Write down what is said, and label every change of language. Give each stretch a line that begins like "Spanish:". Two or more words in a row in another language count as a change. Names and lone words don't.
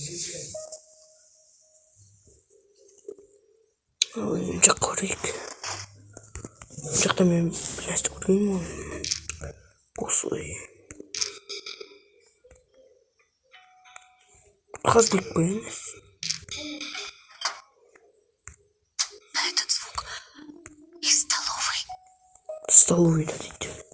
Kazakh: Ал енді жаққа көрейік. Бұл жақта мен нәрсе көрмеймін оны. Осылай. Қазір біліп қоямыз.
Russian: Этот звук из столовой.
Kazakh: Столовыйда дейді.